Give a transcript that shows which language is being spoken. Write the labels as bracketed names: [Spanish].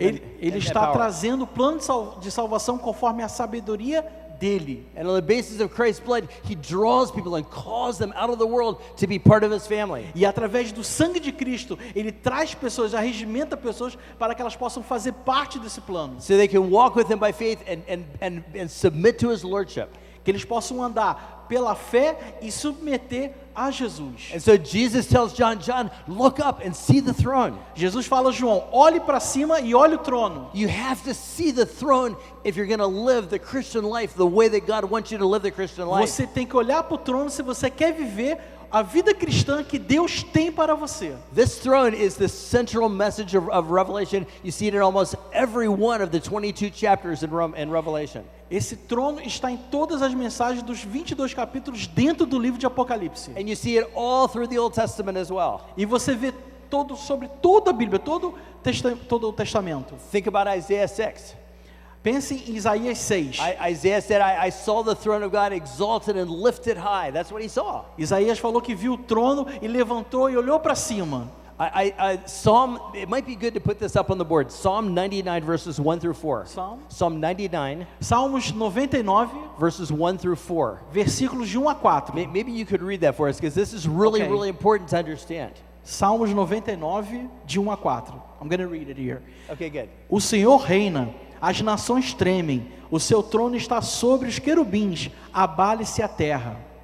[Portuguese] Ele [English] and [Portuguese] está [English] power. [Portuguese] trazendo o plano de salvação conforme a sabedoria dele. [English] And on the basis of Christ's blood, He draws people and calls them out of the world to be part of His family. [Portuguese] E através do sangue de Cristo, ele traz pessoas, arregimenta pessoas para que elas possam fazer parte desse plano. [English] So they can walk with Him by faith and submit to His lordship. [Portuguese] Que eles possam andar pela fé e submeter a Jesus. [English] And so Jesus tells John, look up and see the throne. [Portuguese] Jesus fala a João, olhe para cima e olhe o trono. [English] You have to see the throne if you're going to live the Christian life the way that God wants you to live the Christian life. [Portuguese] Você tem que olhar para o trono se você quer viver a vida cristã que Deus tem para você. [English] This throne is the central message of Revelation. You see it in almost every one of the 22 chapters in Revelation. [Portuguese] Esse trono está em todas as mensagens dos 22 capítulos dentro do livro de Apocalipse. [English] And you see it all through the Old Testament as well. [Portuguese] E você vê sobre toda a Bíblia, todo o Testamento. [English] Think about Isaiah 6. [Portuguese] Pense em Isaías 6. [English] Isaiah said, I saw the throne of God exalted and lifted high. That's what he saw. [Portuguese] Isaías falou que viu o trono e levantou e olhou para cima. [English] It might be good to put this up on the board. Psalm 99 verses 1 through 4. Psalm 99 [Portuguese] Salmos 99 [English] verses 1 through 4. [Portuguese] versículos de 1 a 4. [English] Maybe you could read that for us because this is really, Okay. really important to understand. [Portuguese] Salmos 99 de 1 a 4. [English] I'm going to read it here. Okay, good. [Portuguese] O Senhor reina, as nações tremem, o seu trono está sobre os querubins, abale-se a terra.